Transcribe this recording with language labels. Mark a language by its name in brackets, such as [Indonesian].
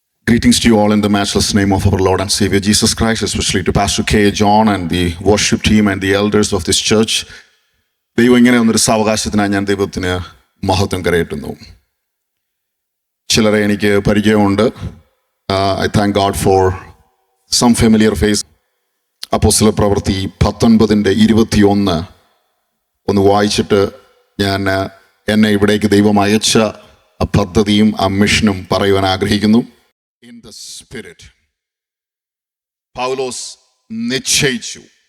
[English] Greetings to you all in the matchless name of our Lord and Savior Jesus Christ, especially to Pastor K. John and the worship team and the elders of this church. [Malayalam] ദൈവം ഇങ്ങനെ ഒന്നൊരു സാവകാശത്തിനായി ഞാൻ ദൈവത്തിന് മഹത്വം കരയറ്റുന്നു. ചിലരെ എനിക്ക് പരിചയമുണ്ട്. [English] I thank God for some familiar face. [Malayalam] അപ്പോസ്തല പ്രവൃത്തി 19:21 ഒന്ന് വായിച്ചിട്ട് ഞാൻ എന്നെ ഇവിടേക്ക് ദൈവം അയച്ച ആ പദ്ധതിയും ആ മിഷനും പറയുവാൻ ആഗ്രഹിക്കുന്നു. [English] In the spirit, [Malayalam] പൗലോസ് നിശ്ചയിച്ചു.